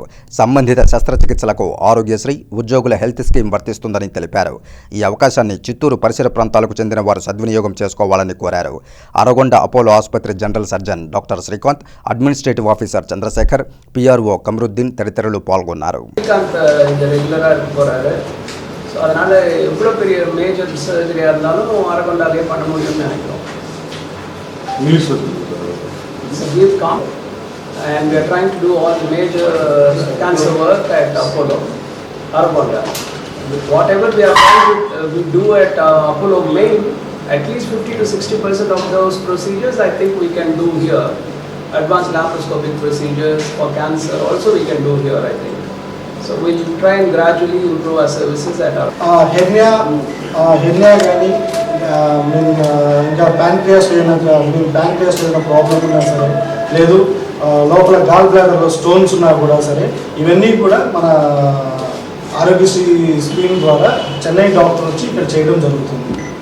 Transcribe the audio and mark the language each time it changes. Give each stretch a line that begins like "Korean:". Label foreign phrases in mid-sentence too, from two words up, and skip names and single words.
Telugu: సంబంధిత శస్త్రచికిత్సలకు ఆరోగ్యశ్రీ, ఉద్యోగుల
English: health scheme
Telugu: వర్తిస్తుందని తెలిపారు. ఈ అవకాశాన్ని చిత్తూరు పరిసర ప్రాంతాలకు చెందిన వారు సద్వినియోగం చేసుకోవాలని కోరారు. అరగొండ అపోలో ఆసుపత్రి
English: general surgeon
Telugu: డాక్టర్ శ్రీకాంత్,
English: administrative officer
Telugu: చంద్రశేఖర్, పిఆర్ఓ కమరుద్దీన్ తదితరులు పాల్గొన్నారు.
Tamil: ஸோ அதனால் எவ்வளோ பெரிய
English: major surgeryயாக
Tamil: இருந்தாலும் அரகொண்டாலே பண்ண முடியும்னு நினைக்கிறோம்.
English: It's a big camp and we are trying to do all the major cancer work at Apollo, Aragonda. Whatever we are trying to we do at Apollo main, at least 50 to 60% of those procedures I think we can do here. Advanced laparoscopic procedures for cancer also we can do here, I think. So we'll try and gradually improve our services at our
Telugu: హెర్నియా కానీ ఇంకా ప్యాంక్రియాస్ ఏదైనా ప్రాబ్లం ఉన్నా సరే, లేదు లోపల
English: gall bladderలో stones
Telugu: ఉన్నా కూడా సరే, ఇవన్నీ కూడా మన ఆరోగ్యశ్రీ స్కీమ్ ద్వారా చెన్నై డాక్టర్ వచ్చి ఇక్కడ చేయడం జరుగుతుంది.